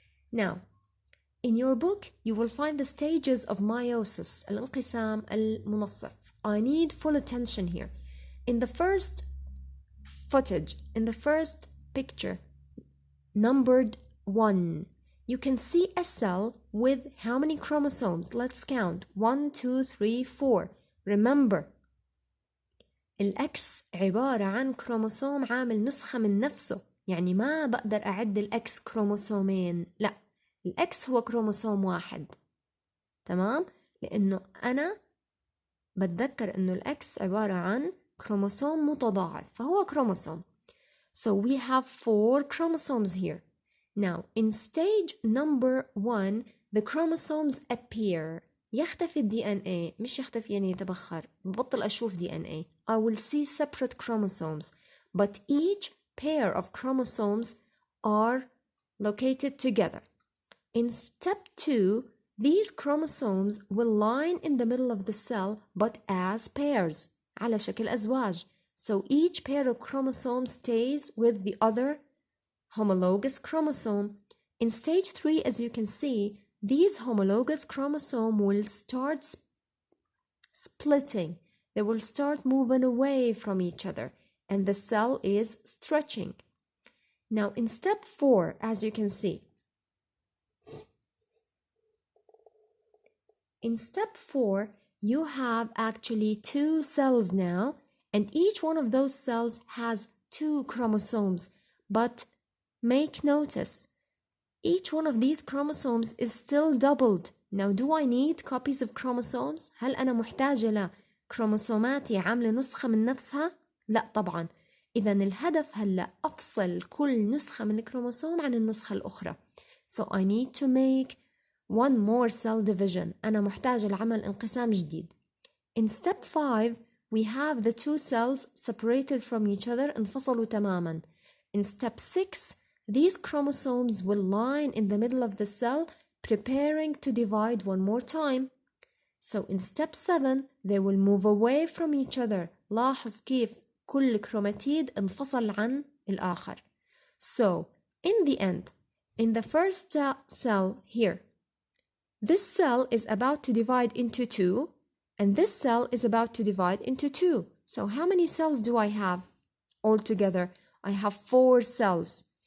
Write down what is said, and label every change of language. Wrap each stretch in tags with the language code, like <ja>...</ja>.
<en>Now, in your book, you will find the stages of meiosis,</en> <ar>الانقسام المنصف.</ar> <en>I need full attention here. In the first footage, in the first picture, numbered 1, you can see a cell with how many chromosomes? Let's count. 1, 2, 3, 4. Remember,</en> <ar>الأكس عبارة عن كروموسوم عامل نسخة من نفسه. يعني ما بقدر أعد الأكس كروموسومين. لا، الأكس هو كروموسوم واحد. تمام؟ لأنه أنا بتذكر أنه الأكس عبارة عن كروموسوم متضاعف. فهو كروموسوم.</ar> <en>So we have 4 chromosomes here. Now, in stage number 1, the chromosomes appear.</en> <ar>يختفي ال DNA. مش يختفي يعني يتبخر. ببطل أشوف DNA.</ar> <en>I will see separate chromosomes. But each pair of chromosomes are located together. In step 2, these chromosomes will line in the middle of the cell but as pairs.</en> <ar>على شكل أزواج.</ar> <en>So each pair of chromosomes stays with the other homologous chromosome. In stage 3, as you can see, these homologous chromosomes will start splitting. They will start moving away from each other and the cell is stretching. Now in step 4, as you can see, in step 4, you have actually 2 cells now, and each one of those cells has 2 chromosomes. But make notice, each one of these chromosomes is still doubled. Now, do I need copies of chromosomes?</en> <ar>هل أنا محتاجة لكروموسوماتي عاملة نسخة من نفسها؟ لا طبعا. إذا الهدف هلأ أفصل كل نسخة من الكروموسوم عن النسخة الأخرى.</ar> <en>So I need to make one more cell division.</en> <ar>أنا محتاجة لعمل انقسام جديد.</ar> <en>In step 5, we have the 2 cells separated from each other,</en> <ar>انفصلوا تماما.</ar> <en>In step 6, these chromosomes will line in the middle of the cell, preparing to divide one more time. So in step 7, they will move away from each other.</en> <ar>لاحظ كيف كل كروماتيد انفصل عن الآخر.</ar> <en>So in the end, in the first cell here, this cell is about to divide into 2, and this cell is about to divide into 2. So how many cells do I have altogether? I have 4 cells.</en>